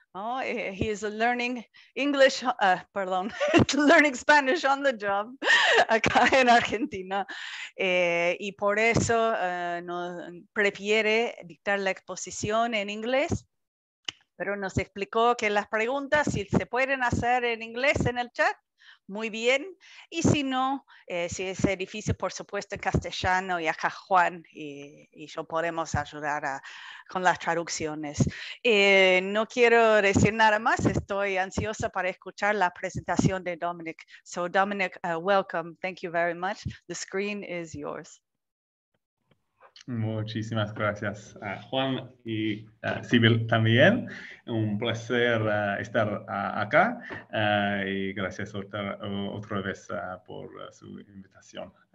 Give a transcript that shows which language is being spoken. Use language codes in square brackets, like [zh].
[en] Oh, he is learning English, learning Spanish on the job [es] acá en Argentina, y por eso prefiere dictar la exposición en inglés, pero nos explicó que las preguntas, si se pueden hacer en inglés en el chat, muy bien, y si no, si es difícil, por supuesto, en castellano, y acá Juan y yo podemos ayudar con las traducciones. No quiero decir nada más, estoy ansiosa para escuchar la presentación de Dominic. [en] So Dominic, welcome, thank you very much. The screen is yours. [es] Muchísimas gracias, Juan y Sibyl también. Un placer estar acá y gracias otra vez por su invitación.